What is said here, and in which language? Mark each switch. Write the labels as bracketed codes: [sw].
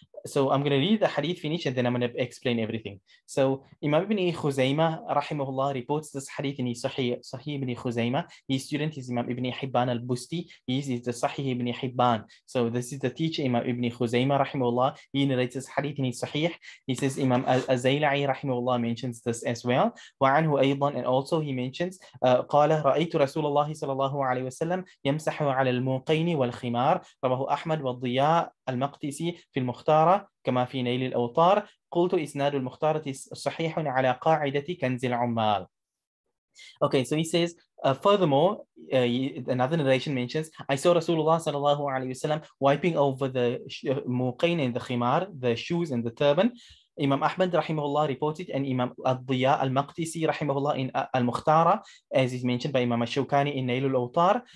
[en] So I'm going to read the hadith finish and then I'm going to explain everything. So Imam Ibn Khuzaymah rahimahullah reports this hadith in his Sahih Ibn Khuzaymah. His student is Imam Ibn Hibban al-Busti. He is the Sahih Ibn Hibban. So this is the teacher Imam Ibn Khuzaymah rahimahullah. He narrates this hadith in his Sahih. He says Imam al-Zayla'i rahimahullah mentions this as well. [ar] وعنه أيضا, [en] and also he mentions [ar] قال رأيت رسول الله صلى الله عليه وسلم يمسح على الموقين والخمار. رواه أحمد والضياء المقدسي في المختارة كما في نيل الأوطار. قلت إسناد المختارة صحيح على قاعدة كنز العمال. [en] Okay, so he says, furthermore, another narration mentions, I saw Rasulullah sallallahu alayhi wasallam wiping over the muqain and the khimar, the shoes and the turban. Imam Ahmad rahimahullah reports it, and Imam al-Diya al-Maqdisi rahimahullah in al-Mukhtara, as is mentioned by Imam al-Shawkani in Nail al-Awtar.